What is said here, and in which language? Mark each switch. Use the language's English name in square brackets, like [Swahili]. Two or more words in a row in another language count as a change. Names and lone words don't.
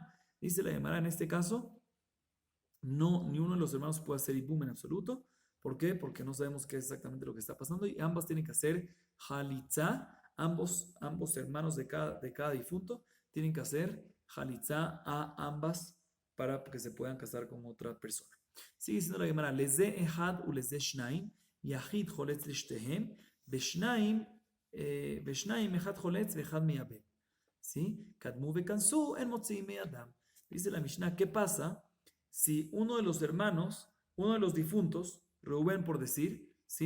[Spanish] Dice la Gemara, en este caso, no, ni uno de los hermanos puede hacer ibum en absoluto. ¿Por qué? Porque no sabemos qué es exactamente lo que está pasando y ambas tienen que hacer halitza. Ambos hermanos de cada difunto tienen que hacer halitza a ambas para que se puedan casar con otra persona. Sigue diciendo la Gemara, [Hebrew] לזה אחד ולזה שנים, יחיד חולץ לשתיהן, בשנים אחד חולץ ואחד מייבם. [Spanish] ¿Sí? [Hebrew] קדמו וכנסו אין מוציא מידם. [Spanish] Dice la Mishnah, ¿qué pasa si uno de los hermanos, uno de los difuntos, Reuben por decir, ¿sí?